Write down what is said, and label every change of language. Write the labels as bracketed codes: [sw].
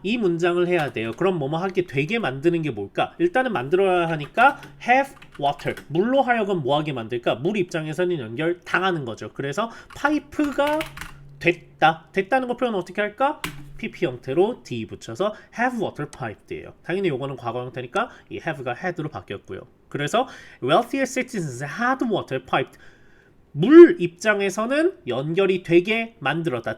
[ko] 이 문장을 해야 돼요. 그럼 뭐뭐하게 되게 만드는 게 뭘까? 일단은 만들어야 하니까 [en] have water, [ko] 물로 하여금 뭐하게 만들까? 물 입장에서는 연결 당하는 거죠. 그래서 파이프가 됐다는 거 표현 어떻게 할까? PP 형태로 D 붙여서 [en] have water piped [ko] 예요. 당연히 요거는 과거 형태니까 이 have가 had로 바뀌었고요. 그래서 [en] wealthier citizens had water piped. [ko] 물 입장에서는 연결이 되게 만들었다.